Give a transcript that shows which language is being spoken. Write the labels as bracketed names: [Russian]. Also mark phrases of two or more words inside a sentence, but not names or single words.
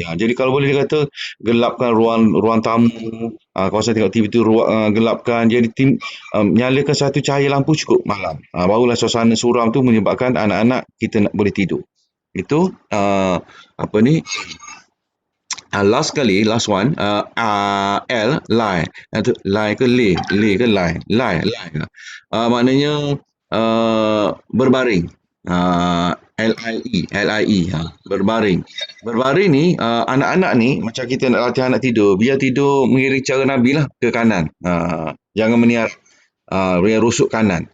[Malay] Jadi kalau boleh dia kata gelapkan ruang ruang tamu, kawasan tengok TV tu gelapkan. Jadi nyalakan satu cahaya lampu cukup malam. Barulah suasana suram tu menyebabkan anak-anak kita nak boleh tidur. Itu apa ni? Last kali, [English] last one, L, lie. [Malay] Itu lie ke lay? Lay ke lie? [English] Lie, lie. [Malay] Maknanya berbaring. [English] L-I-E, L-I-E, [Malay] berbaring. Berbaring ni, anak-anak ni, macam kita nak latih anak tidur, biar tidur mengiring cara Nabi lah ke kanan. Jangan meniar, rusuk kanan.